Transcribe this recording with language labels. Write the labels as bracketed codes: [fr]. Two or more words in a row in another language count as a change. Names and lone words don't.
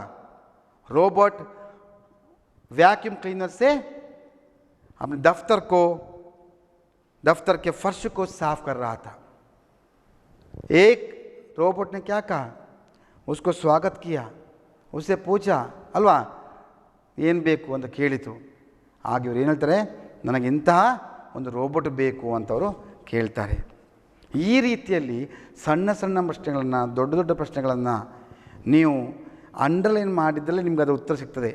[hi] रोबोट वैक्यूम क्लीनर से अपने दफ्तर के फर्श को साफ कर रहा था. एक रोबोट ने क्या कहा? उसको स्वागत किया, उससे पूछा [kn] ಅಲ್ವಾ ಏನು ಬೇಕು ಅಂತ ಕೇಳಿತು. ಆಗ ಇವ್ರು ಏನು ಹೇಳ್ತಾರೆ? ನನಗೆ ಇಂತಹ ಒಂದು ರೋಬೋಟ್ ಬೇಕು ಅಂತವರು ಕೇಳ್ತಾರೆ. ಈ ರೀತಿಯಲ್ಲಿ ಸಣ್ಣ ಸಣ್ಣ ಪ್ರಶ್ನೆಗಳನ್ನು, ದೊಡ್ಡ ದೊಡ್ಡ ಪ್ರಶ್ನೆಗಳನ್ನು ನೀವು ಅಂಡರ್ಲೈನ್ ಮಾಡಿದ್ದಲ್ಲಿ ನಿಮ್ಗೆ ಅದು ಉತ್ತರ ಸಿಗ್ತದೆ.